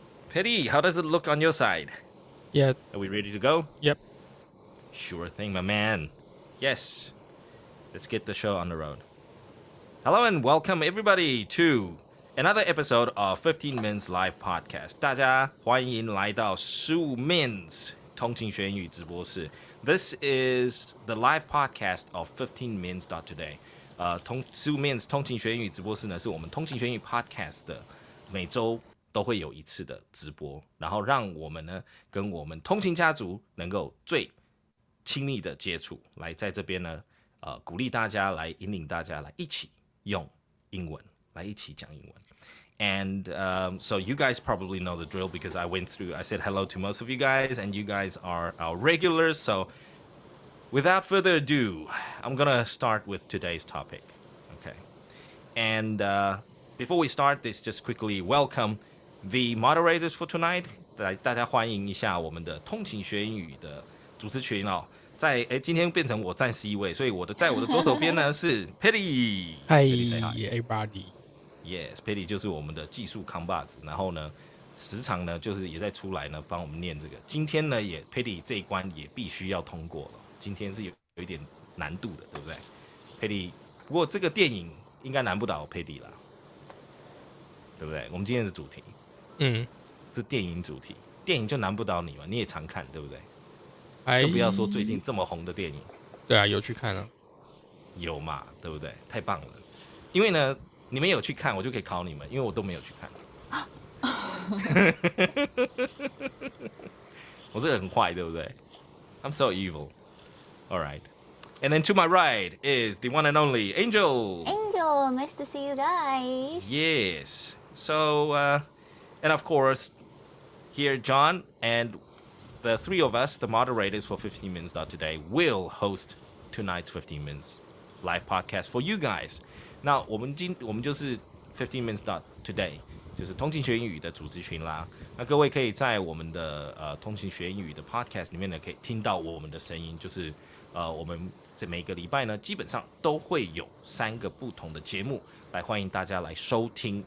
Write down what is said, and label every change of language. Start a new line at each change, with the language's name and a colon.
English: Petty, how does it look on your side? Yeah. Are we ready to go? Yep. Sure thing, my man. Yes. Let's get the show on the road. Hello and welcome everybody to another episode of 15 Minutes Live Podcast.
Chinese: 大家欢迎来到15 Minutes 通勤学英语直播室.
English: This is the live podcast of 15 Minutes today.
Chinese: 15 Minutes 通勤学英语直播室呢，是我们通勤学英语 podcast 的每周都会有一次的直播，然后让我们呢跟我们通勤家族能够最亲密的接触，来在这边呢，鼓励大家，来引领大家来一起用英文，来一起讲英文。
English: And so you guys probably know the drill because I said hello to most of you guys, and you guys are our regulars. So without further ado, I'm gonna start with today's topic. Okay. And before we start this, just quickly welcome the moderators for tonight.
Chinese: 来，大家欢迎一下我们的通勤学英语的主持群哦。今天变成我占 C 位，所以在我的左手边呢是 Petty。Hi
English: everybody.
Chinese: Yes，Petty 就是我们的技术扛把子。然后呢，时常呢就是也在出来呢帮我们念这个。今天呢Petty 这一关也必须要通过了。今天是有一点难度的，对不对 ？Petty， 不过这个电影应该难不倒 Petty 啦，对不对？我们今天的主题，是电影主题，电影就难不倒你嘛，你也常看，对不对？就不要说最近这么红的电影。对啊，有去看啊，有嘛，对不对？太棒了，因为呢，你们有去看，我就可以考你们，因为我都没有去看。我这个很坏，对不对 ？
English: I'm so evil. All right. And then to my right is the one and only Angel. Angel, nice to see you guys. Yes. So, and of course, here John and the three of us, the moderators for 15 Minutes Today, will host tonight's 15 Minutes live podcast for you guys.
Chinese: 那我们就是15 Minutes Today， 就是通勤学英语的主持群啦。那各位可以在我们的通勤学英语的 podcast 里面呢，可以听到我们的声音，就是我们这每个礼拜呢，基本上都会有3个不同的节目来欢迎大家来收听。